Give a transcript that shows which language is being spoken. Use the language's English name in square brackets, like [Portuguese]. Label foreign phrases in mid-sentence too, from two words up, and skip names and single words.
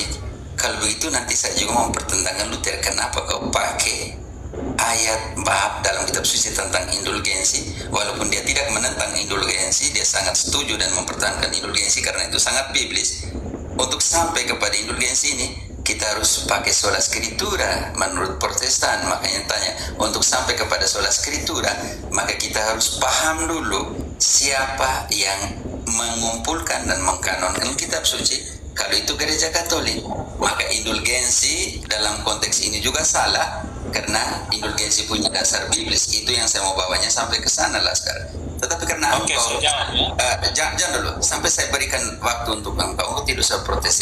[Indonesian] Kalau begitu nanti saya juga mempertentangkan Luther, kenapa kau pakai ayat bab dalam kitab suci tentang indulgensi, walaupun dia tidak menentang indulgensi, dia sangat setuju dan mempertahankan indulgensi karena itu sangat biblis. Untuk sampai kepada indulgensi ini kita harus pakai [Latin] sola scriptura [Indonesian] menurut Protestan. Makanya tanya, untuk sampai kepada [Latin] sola scriptura [Indonesian] maka kita harus paham dulu siapa yang mengumpulkan dan mengkanonkan kitab suci. Kalau itu gereja Katolik, maka indulgensi dalam konteks ini juga salah, karena indulgensi punya dasar biblis. Itu yang saya mau bawanya sampai ke sana lah sekarang. Tetapi karena jangan dulu, sampai saya berikan waktu untuk engkau tidak usah protes.